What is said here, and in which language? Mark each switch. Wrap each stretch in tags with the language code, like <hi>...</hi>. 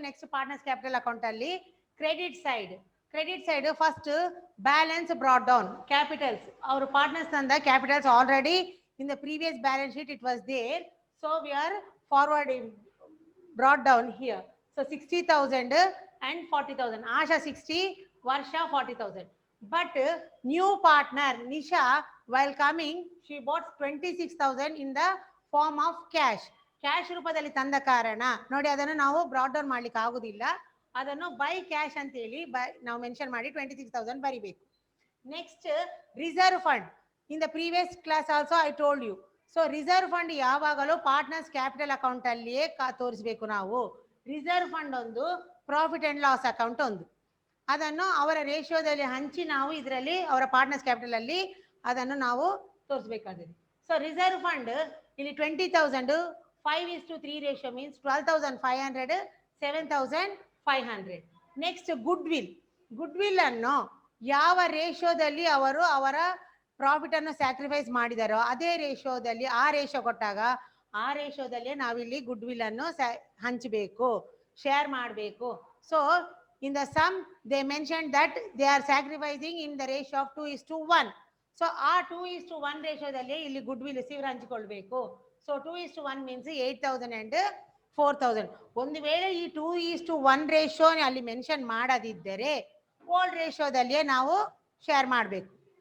<en>Next partners capital account ಅಲ್ಲಿ credit side first balance brought down capitals. ಅವರು partners ತಂದ capitals already in the previous balance sheet it was there. So we are forwarding brought down here. So 60,000 and 40,000. Asha 60, Varsha 40,000. But new partner Nisha, while coming, she bought 26,000 in the form of cash.</en> <kn>Cash ರೂಪದಲ್ಲಿ ತಂದ ಕಾರಣ ನೋಡಿ ಅದನ್ನು ನಾವು brought down ಮಾಡ್ಲಿಕ್ಕೆ ಆಗುದಿಲ್ಲ. ಅದನ್ನು by cash ಅಂತ ಹೇಳಿ ನಾವು ಮೆನ್ಷನ್ ಮಾಡಿ 26,000 ಬರಿಬೇಕು.</kn> <en>Next reserve fund. In the previous class also I told you.</en> <kn>So reserve fund ಯಾವಾಗಲೂ ಪಾರ್ಟ್ನರ್ಸ್ ಕ್ಯಾಪಿಟಲ್ ಅಕೌಂಟ್ ಅಲ್ಲಿಯೇ ತೋರಿಸಬೇಕು ನಾವು. ರಿಸರ್ವ್ ಫಂಡ್ ಒಂದು, ಪ್ರಾಫಿಟ್ ಅಂಡ್ ಲಾಸ್ ಅಕೌಂಟ್ ಒಂದು. ಅದನ್ನು ಅವರ ರೇಷಿಯೋದಲ್ಲಿ ಹಂಚಿ ನಾವು ಇದರಲ್ಲಿ ಅವರ ಪಾರ್ಟ್ನರ್ಸ್ ಕ್ಯಾಪಿಟಲ್ ಅಲ್ಲಿ ಅದನ್ನು ನಾವು ತೋರಿಸಬೇಕಾಗಿದೆ.</kn> <en>So reserve fund ಇಲ್ಲಿ 20,000 5:3 ratio means 12,500 7,500.</en> <kn>Next good will ಅನ್ನು ಯಾವ ರೇಷಿಯೋದಲ್ಲಿ ಅವರು ಅವರ ಪ್ರಾಫಿಟ್ ಅನ್ನು ಸ್ಯಾಕ್ರಿಫೈಸ್ ಮಾಡಿದಾರೋ ಅದೇ ರೇಷಿಯೋದಲ್ಲಿ ಆ ರೇಷಿಯೋ ಕೊಟ್ಟಾಗ ಆ ರೇಷಿಯೋದಲ್ಲಿ ನಾವಿಲ್ಲಿ ಗುಡ್ ವಿಲ್ ಅನ್ನು ಹಂಚಬೇಕು, ಶೇರ್ ಮಾಡಬೇಕು.</kn> <en>So in the sum they mentioned that they are sacrificing in the ratio of 2:1.</en> <kn>So ಆ 2:1 ರೇಷಿಯೋದಲ್ಲಿ ಇಲ್ಲಿ ಗುಡ್ ವಿಲ್ ಇವರು ಹಂಚಿಕೊಳ್ಬೇಕು.</kn> <en>So 2:1 means 8,000 and 4,000.</en> <kn>ಒಂದು ವೇಳೆ ಈ 2:1 ರೇಷಿಯೋ ಅಲ್ಲಿ ಮೆನ್ಷನ್ ಮಾಡದಿದ್ದರೆ ಓಲ್ಡ್ ರೇಷಿಯೋದಲ್ಲಿಯೇ ನಾವು ಶೇರ್ ಮಾಡಬೇಕು.</kn>